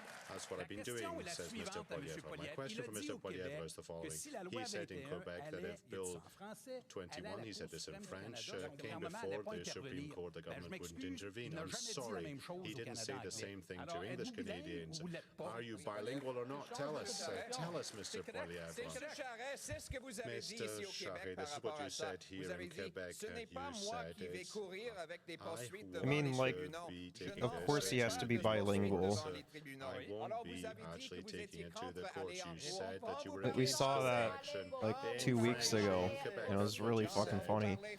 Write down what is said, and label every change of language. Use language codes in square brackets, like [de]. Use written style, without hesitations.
[en] That's what I've been doing, says Mr. Poilievre. My question for Mr. Poilievre is the following. He said in Quebec that if Bill 21, he said this in French, came before the Supreme Court, the government wouldn't intervene. I'm sorry, he didn't say the same thing to English Canadians. Are you bilingual or not? Tell us, Mr. Poilievre. Mr. [fr] Charest, c'est ce que vous avez dit ici au Québec par rapport à ça. Vous avez dit, ce n'est pas moi qui vais courir avec des poursuites devant les tribunaux. [en] Of course he has to be bilingual. [fr] Alors vous avez dit que vous étiez contre aller en cours. [en] We saw that like 2 weeks ago, and it was really fucking funny.